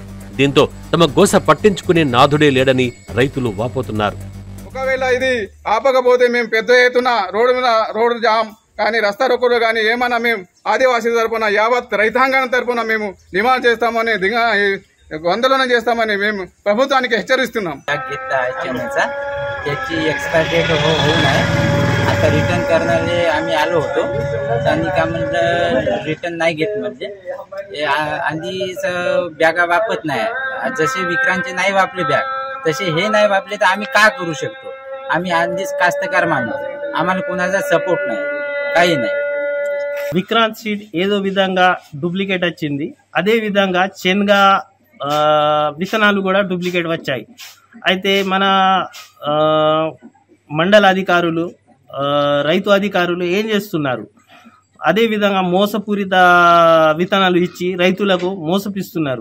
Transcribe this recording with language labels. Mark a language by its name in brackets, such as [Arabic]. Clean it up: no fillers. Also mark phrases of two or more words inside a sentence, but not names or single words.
[Telugu] దీంతో తమ గోస పట్టించుకునే నాథుడే లేడని రైతులు వాపోతున్నారు. ఒకవేళ ఇది ఆపకపోతే మేము పెద్ద ఎత్తున [English] road jam [Telugu] కానీ రస్తా రోకోలు కానీ ఏమన్నా మేము ఆదివాసీ తరఫున యావత్ రైతాంగం తరఫున మేము డిమాండ్ చేస్తామని ఆందోళన చేస్తామని మేము ప్రభుత్వానికి హెచ్చరిస్తున్నాం. [Marathi] त्याची [English] expire date [Marathi] होऊ नये आता रिटर्न करणारे आम्ही आलो होतो. त्यांनी का म्हणलं रिटर्न नाही घेत म्हणजे आधीच बॅगा वापरत नाही. जसे विक्रांतचे नाही वापले बॅग तसे हे नाही वापले तर आम्ही का करू शकतो? आम्ही आधीच कास्तकार माणूस, आम्हाला कोणाचा सपोर्ट नाही, काही नाही. [Telugu] విక్రాంత్ సీడ్ ఏదో విధంగా డూప్లికేట్ వచ్చింది, అదే విధంగా శనగ విత్తనాలు కూడా డూప్లికేట్ వచ్చాయి. అయితే మన మండల అధికారులు, రైతు అధికారులు ఏం చేస్తున్నారు? అదే విధంగా మోసపూరిత విత్తనాలు ఇచ్చి రైతులకు మోసపిస్తున్నారు.